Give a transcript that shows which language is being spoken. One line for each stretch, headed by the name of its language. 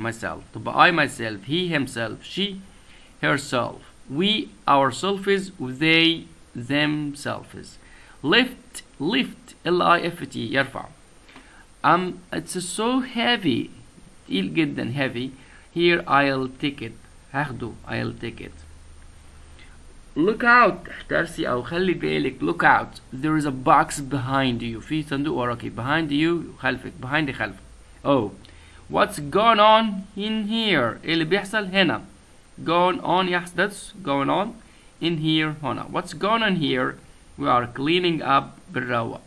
English: myself تبقى I myself، he himself، she herself، we ourselves، they themselves. lift L-I-F-T يرفع. it's so heavy،
Arabic: تقيل جدا
English: heavy. here I'll take it،
Arabic: هاخده
English: I'll take it. look out،
Arabic: احترسي او خلي بالك.
English: look out there is a box behind you،
Arabic: في صندوق وراكي.
English: behind you خلفك، behind خلفك. oh what's going on in here؟
Arabic: ايه اللي بيحصل هنا؟
English: going on يحدث going on in here هنا. what's going on here؟ we are cleaning up بالروق.